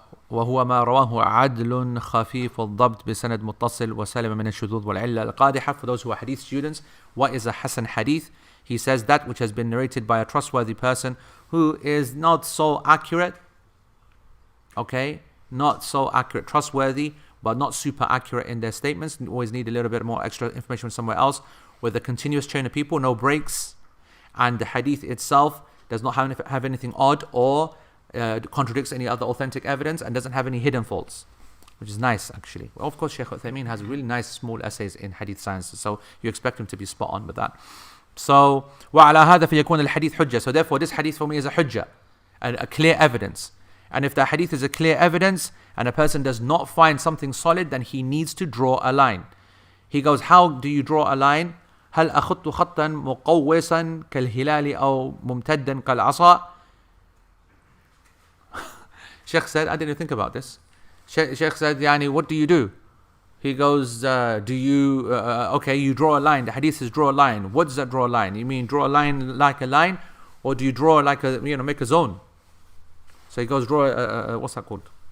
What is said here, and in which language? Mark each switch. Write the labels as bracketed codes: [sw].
[ar] وهو ما رواه عدل خفيف الضبط بسند متصل وسلم من الشذوذ والعلة القادحة. [en] For those who are hadith students, what is a Hasan hadith? He says that which has been narrated by a trustworthy person who is not so accurate, okay, not so accurate, trustworthy, but not super accurate in their statements, always need a little bit more extra information from somewhere else, with a continuous chain of people, no breaks, and the hadith itself does not have anything odd or contradicts any other authentic evidence and doesn't have any hidden faults, which is nice actually. Well, of course, Shaykh Uthaymeen has really nice small essays in hadith sciences, so you expect him to be spot on with that. [ar] So, وَعَلَى هَذَا فَيَكُونَ الْحَدِيث حُجَّةً. [en] So therefore, this hadith for me is a hujjah, a clear evidence. And if the hadith is a clear evidence and a person does not find something solid, then he needs to draw a line. He goes, how do you draw a line? [ar] هل أخط خطا مقوسا كالهلال أو ممتدا كالعصا. [en] Sheikh said, I didn't think about this. Sheikh said, yani, what do you do? He goes, okay, you draw a line. The hadith says draw a line. What does that draw a line? You mean draw a line like a line? Or do you draw like a, make a zone? So he goes, draw a what's that called?